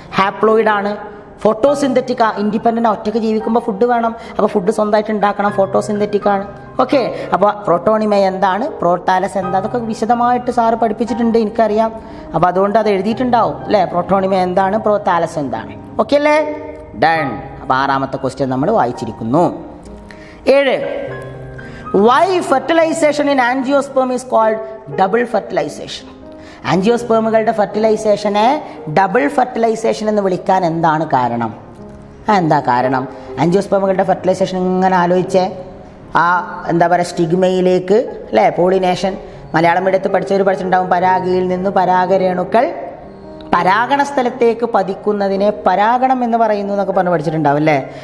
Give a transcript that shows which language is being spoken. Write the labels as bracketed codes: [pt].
[ml] ഹാപ്ലോയിഡാണ്, ഫോട്ടോസിന്തറ്റിക്കാ, independent ഒറ്റയ്ക്ക് ജീവിക്കുമ്പോൾ food വേണം, അപ്പോൾ ഫുഡ് സ്വന്തമായിട്ട് ഉണ്ടാക്കണം, ഫോട്ടോസിന്തറ്റിക്കാണ്. ഓക്കെ, അപ്പോൾ പ്രോട്ടോണിമ എന്താണ്, പ്രോതാലസ് എന്താ, അതൊക്കെ വിശദമായിട്ട് സാറ് പഠിപ്പിച്ചിട്ടുണ്ട്, എനിക്കറിയാം. അപ്പോൾ അതുകൊണ്ട് അത് എഴുതിയിട്ടുണ്ടാവും അല്ലേ? പ്രോട്ടോണിമ എന്താണ്, പ്രോതാലസ് എന്താണ്. ഓക്കെ അല്ലേ? ഡൺ. അപ്പോൾ 6ാമത്തെ ക്വസ്റ്റ്യൻ നമ്മൾ വായിച്ചിരിക്കുന്നു. 7. [en] Why fertilization in angiosperm is called double fertilization? [ml] ആൻജിയോസ്പേമുകളുടെ ഫെർട്ടിലൈസേഷനെ double fertilisation എന്ന് വിളിക്കാൻ എന്താണ് കാരണം? എന്താ കാരണം? ആൻജിയോസ്പേമുകളുടെ ഫെർട്ടിലൈസേഷൻ ഇങ്ങനെ ആലോചിച്ചേ. ആ എന്താ പറയുക, സ്റ്റിഗ്മയിലേക്ക് അല്ലേ, പോളിനേഷൻ, മലയാളം മീഡിയത്തിൽ പഠിച്ചവർ പഠിച്ചിട്ടുണ്ടാവും. പരാഗിയിൽ നിന്ന് പരാഗരേണുക്കൾ പരാഗണ സ്ഥലത്തേക്ക് പതിക്കുന്നതിനെ പരാഗണം എന്ന് പറയുന്നു എന്നൊക്കെ പറഞ്ഞ് പഠിച്ചിട്ടുണ്ടാവും അല്ലേ.